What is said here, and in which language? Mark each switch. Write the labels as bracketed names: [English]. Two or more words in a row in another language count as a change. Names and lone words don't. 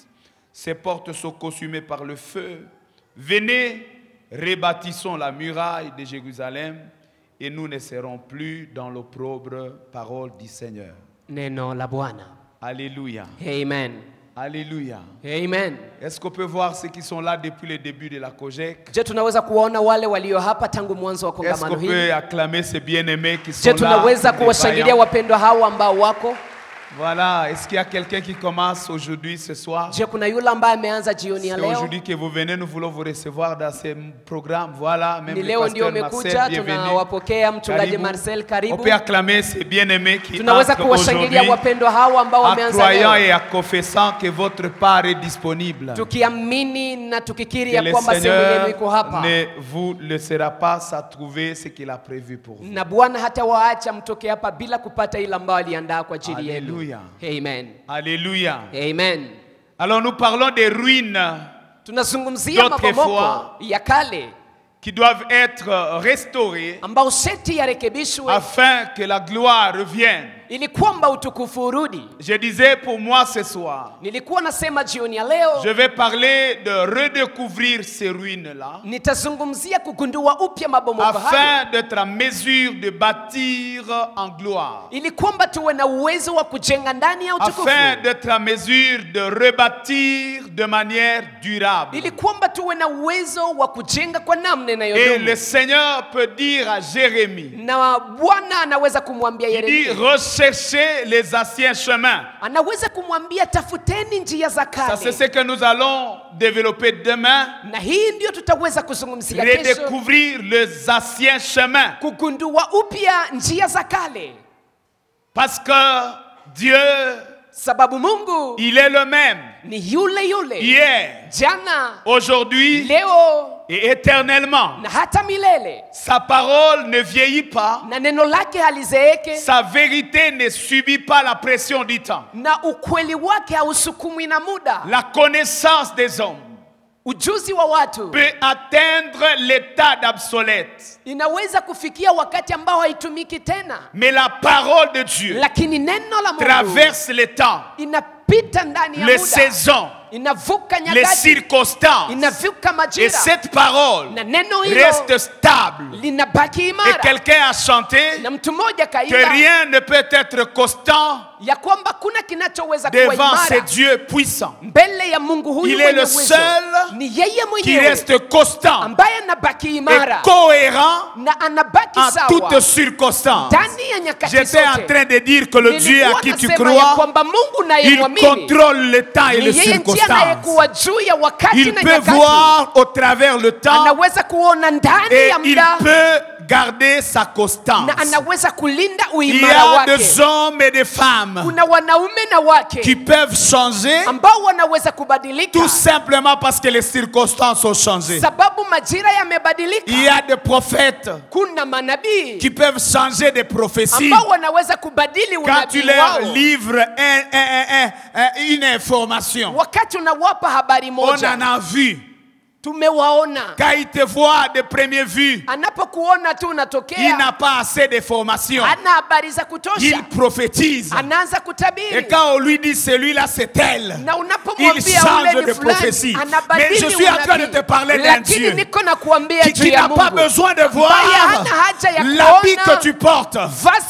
[French] Ces portes sont consumées par le feu. Venez, rebâtissons la muraille de Jérusalem et nous ne serons plus dans l'opprobre, parole du Seigneur. [Swahili] Neno la Bwana. [French] Alléluia. Amen. Alléluia. Amen. Est-ce qu'on peut voir ceux qui sont là depuis le début de la COGEC? [Swahili] Je tunaweza kuwaona wale walio hapa tangu mwanzo wa [French] Est-ce [Swahili] kongamano [French] qu'on [Swahili] hili? [French] peut acclamer ces bien-aimés qui sont [Swahili] Je [French] là? [Swahili] tunaweza [French] les [Swahili] kuwashangilia [French] vaillants? [Swahili] wapendwa hawa ambao wako? [French] Voilà. Est-ce qu'il y a quelqu'un qui commence aujourd'hui, ce soir? [Swahili] Je kuna yule ambaye ameanza jioni ya [French] C'est [Swahili] leo? [French] aujourd'hui que vous venez, nous voulons vous recevoir dans ce programme. Voilà, même [Swahili] Ni [French] le [Swahili] leo ndio [French] pasteur Marcel, [Swahili] umekuja, [French] bienvenue. [Swahili] tunawapokea mchungaji Karibu. Marcel, [French] On [Swahili] karibu. [French] peut acclamer ces bien-aimés qui [Swahili] Tunaweza [French] entrent [Swahili] kuwashangilia [French] aujourd'hui [Swahili] wapendwa hawa ambao [French] en [Swahili] wameanza [French] croyant [Swahili] leo, [French] et en confessant que votre part est disponible. [Swahili] tukiamini na tukikiri [French] Que [Swahili] ya [French] le [Swahili] kwamba sehemu yenu [French] Seigneur [Swahili] iko hapa, [French] ne vous laissera pas à trouver ce qu'il a prévu pour vous. [Swahili] na Bwana hata waacha mtoke hapa bila kupata ile ambayo aliandaa kwa ajili yenu. [French] Alléluia. Amen. Alléluia. Amen. Alors nous parlons des ruines [Swahili] Tunazungumzia [French] D'autrefois, [Swahili] mabomoko ya kale [French] qui doivent être restaurées [Swahili] ambao seti yarekebishwe [French] afin que la gloire revienne. [Swahili] ili kwamba utukufu urudi. [French] Je disais pour moi ce soir, [Swahili] Nilikuwa nasema jioni ya leo [French] je vais parler de redécouvrir ces ruines-là [Swahili] nitazungumzia kugundua upya mabomoko hayo [French] afin d'être en mesure de bâtir en gloire, [Swahili] ili kwamba tuwe na uwezo wa kujenga ndani ya utukufu, [French] afin d'être en mesure de rebâtir de manière durable. [Swahili] ili kwamba tuwe na uwezo wa kujenga kwa namna [French] Et [Swahili] inayodumu. [French] le Seigneur peut dire à Jérémie, [Swahili] Na Bwana anaweza kumwambia [French] il dit, [Swahili] Yeremia, [French] recherchez les anciens chemins. [Swahili] anaweza kumwambia tafuteni njia za [French] Ça, c'est ce [Swahili] kale, [French] que nous allons développer demain. [Swahili] na hii ndio tutaweza kuzungumzia kesho, [French] Redécouvrir les anciens chemins. [Swahili] kugundua upya njia za kale, [French] Parce que Dieu [Swahili] Sababu Mungu [French] il est le même [Swahili] ni yule [French] hier, [Swahili] jana, [French] aujourd'hui [Swahili] leo [French] et éternellement. [Swahili] na hata milele. [French] Sa parole ne vieillit pas. [Swahili] Na neno lake halizeeke, [French] Sa vérité ne subit pas la pression du temps. [Swahili] na ukweli wake hausukumwi na muda. [French] La connaissance des hommes [Swahili] Ujuzi wa watu [French] peut atteindre l'état d'obsolète. [Swahili] inaweza kufikia wakati ambao haitumiki tena, [French] Mais la parole de Dieu [Swahili] lakini neno la Mungu [French] traverse le temps, [Swahili] inapita ndani ya [French] les [Swahili] muda, [French] saisons, [Swahili] inavuka [French] les [Swahili] nyakati, [French] circonstances. [Swahili] inavuka [French] Et [Swahili] majira, [French] cette parole [Swahili] na neno hilo [French] reste stable. [Swahili] linabaki [French] Et [Swahili] imara. [French] quelqu'un a chanté [Swahili] Na mtu mmoja [French] que [Swahili] kaimba [French] rien ne peut être constant [Swahili] ya kwamba kuna kinachoweza kuwa [French] devant ces [Swahili] imara [French] dieux puissants. [Swahili] mbele ya Mungu huyu [French] Il est [Swahili] mwenye [French] le [Swahili] uwezo. [French] seul [Swahili] Ni yeye [French] qui [Swahili] mwenyewe [French] reste constant [Swahili] ambaye anabaki [French] et [Swahili] imara [French] cohérent [Swahili] na anabaki [French] en [Swahili] sawa [French] toutes circonstances. [Swahili] ndani ya nyakati [French] J'étais en [Swahili] zote. [French] train de dire que le Dieu à [Swahili] Nilikuwa [French] qui tu [Swahili] nasema ya [French] crois, [Swahili] kwamba Mungu [French] il [Swahili] nayemwamini [French] contrôle le temps et [Swahili] ni [French] les [Swahili] yeye ndiye [French] circonstances. [Swahili] anayekuwa juu ya wakati [French] Il [Swahili] na [French] peut [Swahili] nyakati. [French] voir au travers le temps [Swahili] Anaweza kuona ndani [French] et [Swahili] ya [French] il [Swahili] muda [French] peut garder sa constance. [Swahili] na anaweza kulinda [French] Il y [Swahili] uimara [French] a [Swahili] wake. [French] des hommes et des femmes [Swahili] Kuna wanaume na wake [French] qui peuvent changer [Swahili] ambao wanaweza kubadilika [French] tout simplement parce que les circonstances ont changé. [Swahili] sababu majira yamebadilika. [French] Il y a des prophètes [Swahili] Kuna manabii [French] qui peuvent changer des prophéties. [Swahili] ambao wanaweza kubadili [French] Quand tu [Swahili] unabii [French] leur [Swahili] wao. [French] livres une information, [Swahili] Wakati unawapa habari [French] on [Swahili] moja, [French] en a vu. [Swahili] tumewaona. [French] Quand il te voit de première vue, [Swahili] Anapokuona tu [French] il [Swahili] unatokea, [French] n'a pas assez d'informations. [Swahili] hana habari za kutosha, [French] Il prophétise. [Swahili] anaanza [French] Et [Swahili] kutabiri. [French] quand on lui dit celui-là c'est elle, [Swahili] Na [French] il [Swahili] unapomwambia [French] change [Swahili] ule [French] de [Swahili] ni fulani, [French] prophétie. Mais [Swahili] anabadili [French] je suis en train de te parler [Swahili] unabii. [French] d'un [Swahili] Lakini [French] Dieu [Swahili] niko na kuambia juu [French] qui [Swahili] ya [French] n'a pas [Swahili] Mungu [French] besoin de voir [Swahili] ambaye hana haja ya [French] l'habit [Swahili] kuona [French] que tu portes. [Swahili] vazi